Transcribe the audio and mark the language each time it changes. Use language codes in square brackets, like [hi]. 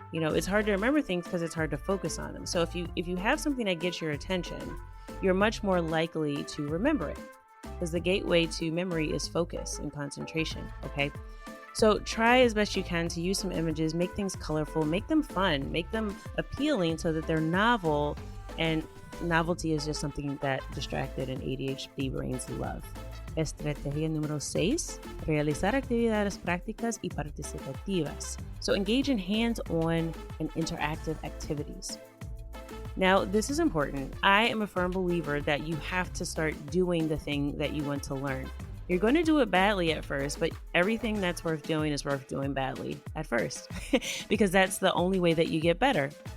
[en] It's hard to remember things because it's hard to focus on them. So if you have something that gets your attention, you're much more likely to remember it, because the gateway to memory is focus and concentration. Okay. So try as best you can to use some images, make things colorful, make them fun, make them appealing so that they're novel. And novelty is just something that distracted and ADHD brains love. [es] Estrategia número 6, realizar actividades prácticas y participativas. [en] So engage in hands-on and interactive activities. Now, this is important. I am a firm believer that you have to start doing the thing that you want to learn. You're going to do it badly at first, but everything that's worth doing is worth doing badly at first, because that's the only way that you get better.